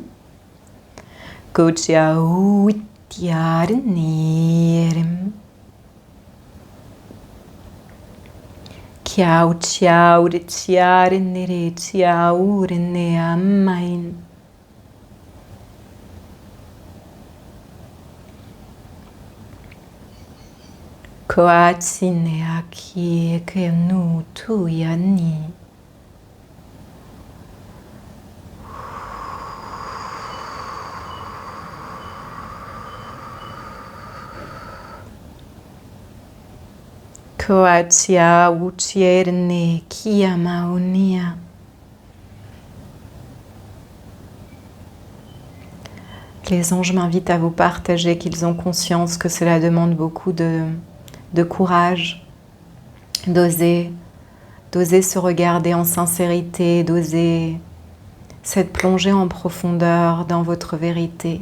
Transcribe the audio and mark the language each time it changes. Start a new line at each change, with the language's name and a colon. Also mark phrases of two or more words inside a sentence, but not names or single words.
French: Kuchia uitiare nirem. Kiao chiao de chiare nere chiao rene amain. Koatsine aki ke nu tu yani. Koatia uchierne kiamaonia. Les anges m'invitent à vous partager qu'ils ont conscience que cela demande beaucoup de courage, d'oser se regarder en sincérité, d'oser cette plongée en profondeur dans votre vérité.